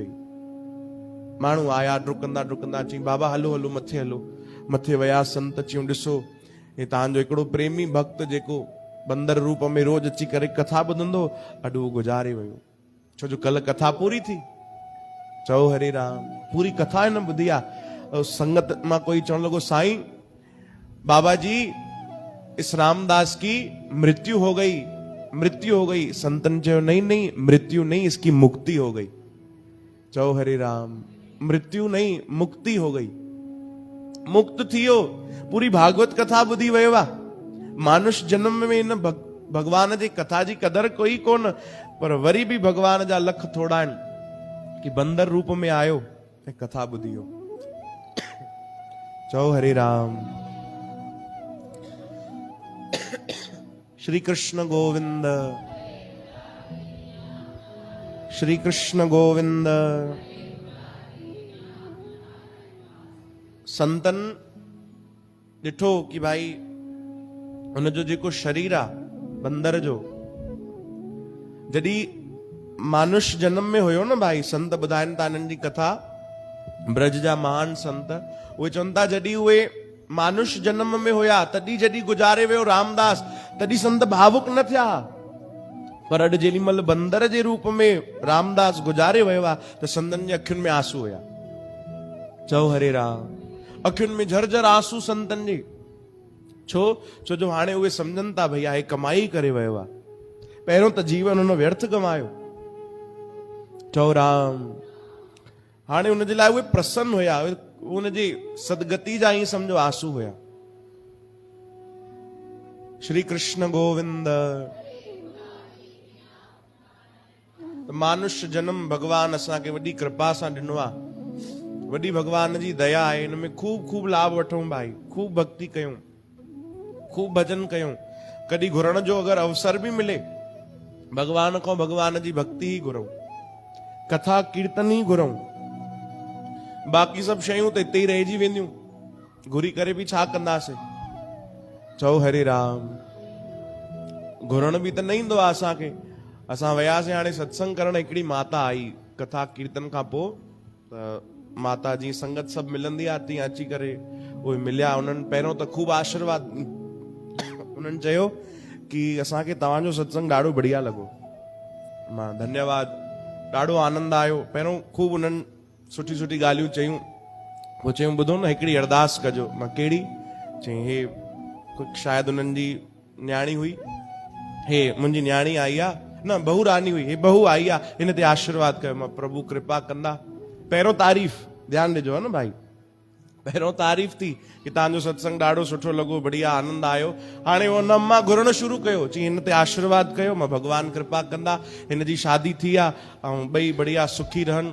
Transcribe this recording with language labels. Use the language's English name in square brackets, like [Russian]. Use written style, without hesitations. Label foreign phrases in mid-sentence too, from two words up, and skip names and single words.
[Sindhi] माण्हू आया डुकंदा डुकंदा, चई बाबा हलो हलो मथे हलो। मथे विया संत। चयूं ॾिसो हे तव्हांजो हिकिड़ो प्रेमी भक्त जेको बंदर रूप में रोज अची करे कथा ॿुधंदो, अॼु उहो गुज़ारे वियो, छो जो कल्ह कथा पूरी थी। चओ हरे राम। पूरी कथा हिन ॿुधी आहे। संगत मां कोई चवण लॻो [Hindi] साईं बाबा जी इस रामदास की मृत्यु हो गई, मृत्यु हो गई। [Sindhi] संतन चयो [Hindi] नहीं नहीं मृत्यु नहीं, इसकी मुक्ति हो गई। [Sindhi] चओ हरे राम। [Hindi] मृत्यु नहीं मुक्ति हो गई, [Sindhi] मुक्त थियो। पूरी भागवत कथा ॿुधी वियो आहे। मानुष जन्म में इन भगवान जी कथा जी कदर कोई कोन, पर वरी भी भगवान जा लख थोड़ा आहिनि कि बंदर रूप में आयो ऐं कथा ॿुधी वियो। चओ हरे राम। श्री कृष्ण गोविंद, श्री कृष्ण गोविंद। संतन ॾिठो कि भाई हुनजो जेको शरीर आहे बंदर जो, जॾहिं मानुष जन्म में हुयो न भाई, संत ॿुधाइनि था हिननि जी कथा, ब्रज जा महान संत उहे चवनि था जॾहिं उहे मानुष जन्म में हुया, तॾहिं जॾहिं गुज़ारे वियो रामदास, तॾहिं संत भावुक न थिया। पर अॼु जेॾीमहिल बंदर जे रूप में रामदास गुज़ारे वियो आहे त संतनि जे अखियुनि में आंसू हुया। चओ हरे राम। अखियुनि में झरझर आंसू संतनि जे। छो जो हाणे उहे सम्झनि था भैया हे कमाई करे वियो आहे, पहिरियों त जीवन हुन व्यर्थ कमायो। चओ राम। हाणे हुनजे लाइ उहे प्रसन्न हुया, हुनजी सदगति जा ही सम्झो आंसू हुया। श्री कृष्ण गोविंद। मानुष्य जन्म भगवान असांखे वॾी कृपा सां ॾिनो आहे, वॾी भगवान जी दया आहे। हिन में खूब लाभ वठूं भाई, खूब भक्ति कयूं, खूब भजन कयूं। कॾहिं घुरण जो अगरि अवसर भी मिले, भगवान खां भगवान जी भक्ति ही घुरूं, कथा कीर्तन ही घुरूं। बाक़ी सभु शयूं त हिते ई रहिजी वेंदियूं, घुरी करे बि छा कंदासीं। चओ हरे राम। घुरण बि त न ईंदो आहे असांखे। असां वियासीं हाणे सत्संग करण, हिकिड़ी माता आई कथा कीर्तन खां पोइ, त माता जी संगत सभु मिलंदी आहे तीअं अची करे उहे मिलिया। उन्हनि पहिरियों त खूब आशीर्वाद, उन्हनि चयो कि असांखे तव्हांजो सत्संग ॾाढो बढ़िया लॻो। मां धन्यवाद, ॾाढो आनंद आयो। पहिरियों खूब उन्हनि सुठी ॻाल्हियूं चयूं। पोइ चयूं ॿुधो न हिकिड़ी अरदास कजो। मां कहिड़ी? चई हे शायदि उन्हनि जी न्याणी हुई, हे मुंहिंजी न्याणी आई आहे, न बहू रानी हुई, हे बहू आई आहे, हिन ते आशीर्वाद कयो। मां प्रभु कृपा कंदा। पहिरियों तारीफ़, ध्यानु ॾिजो है न भाई, पहिरियों तारीफ़ थी कि तव्हांजो सत्संग ॾाढो सुठो लॻो, बढ़िया आनंद आयो। हाणे हुन मां घुरण शुरू कयो, चई हिन ते आशीर्वाद कयो, मां भगवान कृपा कंदा। हिन जी शादी थी आहे ऐं ॿई बढ़िया सुखी रहनि।